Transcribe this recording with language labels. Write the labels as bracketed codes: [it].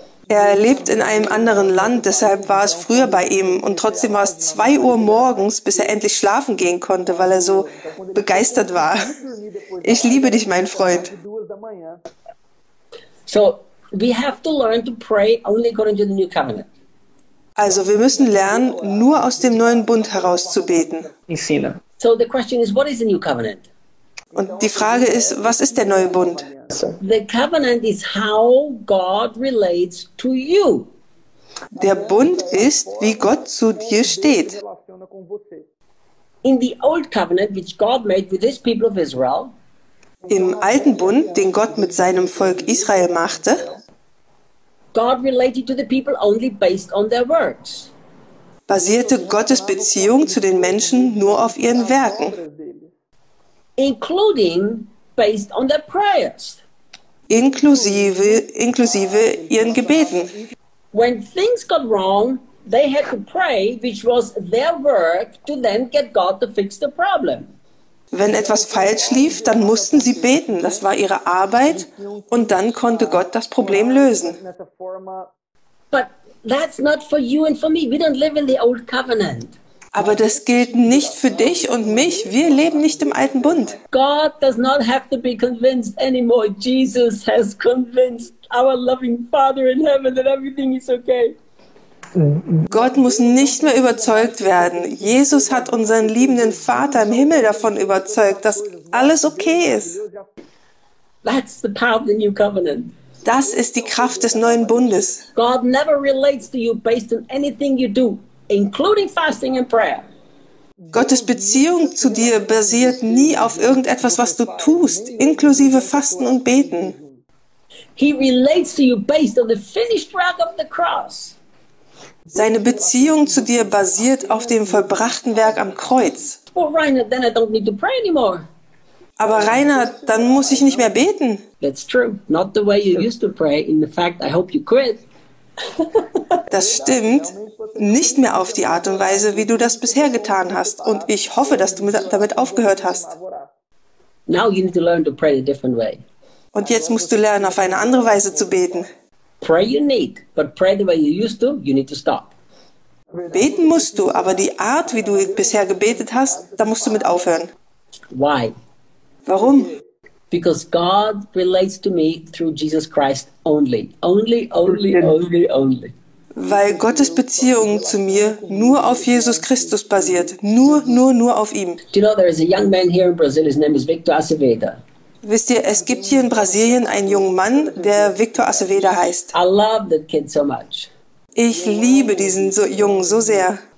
[de] Er lebt in einem anderen Land, deshalb war es früher bei ihm. Und trotzdem war es 2 Uhr morgens, bis er endlich schlafen gehen konnte, weil er so begeistert war. Ich liebe dich, mein Freund. [en] So, we have to learn to pray only according to the new covenant. [de] Also, wir müssen lernen, nur aus dem neuen Bund heraus zu beten. [en] So, the question is, what is the new covenant? [de] Und die Frage ist, was ist der neue Bund? [en] The covenant is how God relates to you. [de] Der Bund ist, wie Gott zu dir steht. [en] In the old covenant, which God made with his people of Israel, [de] im alten Bund, den Gott mit seinem Volk Israel machte, [en] God related to the people only based on their works. [de] Basierte Gottes Beziehung zu den Menschen nur auf ihren Werken. [en] Including based on their prayers. [de] Inklusive ihren Gebeten. [en] When things got wrong, they had to pray, which was their work to then get God to fix the problem. [de] Wenn etwas falsch lief, dann mussten sie beten. Das war ihre Arbeit und dann konnte Gott das Problem lösen. [en] But that's not for you and for me. We don't live in the old covenant. [de] Aber das gilt nicht für dich und mich. Wir leben nicht im alten Bund. [en] God does not have to be convinced anymore. Jesus has convinced our loving Father in heaven that everything is okay. [de] Gott muss nicht mehr überzeugt werden. Jesus hat unseren liebenden Vater im Himmel davon überzeugt, dass alles okay ist. [en] That's the power of the new covenant. [de] Das ist die Kraft des neuen Bundes. [en] God never relates to you based on anything you do, including fasting and prayer. [de] Gottes Beziehung zu dir basiert nie auf irgendetwas, was du tust, inklusive Fasten und Beten. [en] He relates to you based on the finished work of the cross. [de] Seine Beziehung zu dir basiert auf dem vollbrachten Werk am Kreuz. [en] Well, Rainer, then I don't need to pray anymore. [de] Aber Rainer, dann muss ich nicht mehr beten. [en] That's true. Not the way you used to pray. In fact, I hope you quit. [de] Das stimmt. Nicht mehr auf die Art und Weise, wie du das bisher getan hast. Und ich hoffe, dass du damit aufgehört hast. [en] Now you need to learn to pray a different way. [de] Und jetzt musst du lernen, auf eine andere Weise zu beten. [en] Pray you need, but pray the way you used to, you need to stop. [de] Beten musst du, aber die Art, wie du bisher gebetet hast, da musst du mit aufhören. [en] Why? [de] Warum? [en] Because God relates to me through Jesus Christ only. Only, only, only, only. [de] Weil Gottes Beziehung zu mir nur auf Jesus Christus basiert. Nur auf ihm. [en] Do you know, there is a young man here in Brazil, his name is Victor Acevedo. [de] Wisst ihr, es gibt hier in Brasilien einen jungen Mann, der Victor Acevedo heißt. [en] I love that kid so much. [de] Ich liebe diesen Jungen so sehr.